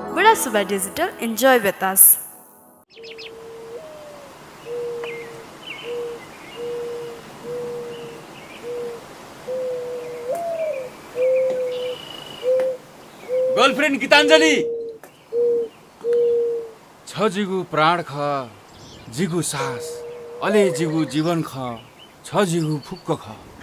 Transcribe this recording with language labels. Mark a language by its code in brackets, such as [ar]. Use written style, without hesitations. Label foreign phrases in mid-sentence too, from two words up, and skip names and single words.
[en] Suba Suba Digital. Enjoy with us. [new] गर्लफ्रेन्ड गीताञ्जली छ जिगु प्राण ख जिगु सास अले जिगु जीवन ख छ जिगु फुक्क ख